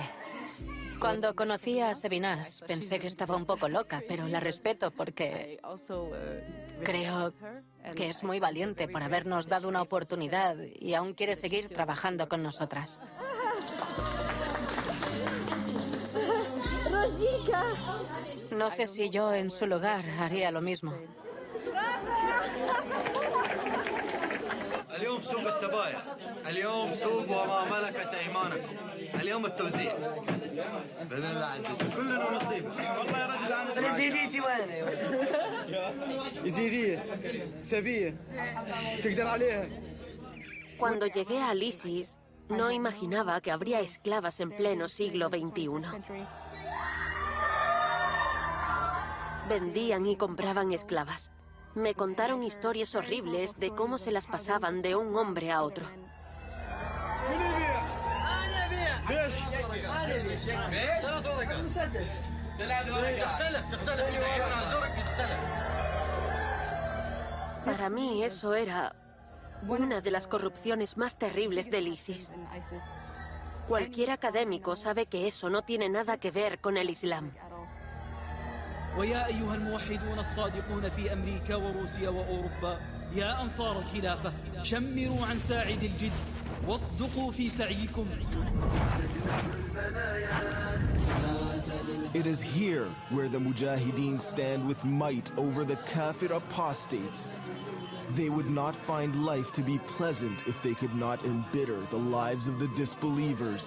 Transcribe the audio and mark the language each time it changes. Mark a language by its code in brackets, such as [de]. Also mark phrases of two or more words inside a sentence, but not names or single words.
[es] Cuando conocí a Sebinas pensé que estaba un poco loca, pero la respeto porque creo que es muy valiente por habernos dado una oportunidad y aún quiere seguir trabajando con nosotras. Rosika. No sé si yo en su lugar haría lo mismo. [ar] اليوم سوق السبائك اليوم سوق وما ملكت ايمانكم اليوم التوزيع باذن الله عز وجل كلنا نصيبه والله يا رجل انا زيديتي وين يزيديه سبيه تقدر عليها. [es] Cuando llegué a Lysis, no imaginaba que habría esclavas en pleno siglo XXI. Vendían y compraban esclavas. Me contaron historias horribles de cómo se las pasaban de un hombre a otro. Para mí eso era una de las corrupciones más terribles del ISIS. Cualquier académico sabe que eso no tiene nada que ver con el Islam. [ar] ويا أيها الموحدون الصادقون في أمريكا وروسيا وأوروبا يا أنصار الخلافة شمروا عن ساعد الجد واصدقوا في سعيكم. [en] It is here where the Mujahideen stand with might over the Kafir apostates. They would not find life to be pleasant if they could not embitter the lives of the disbelievers.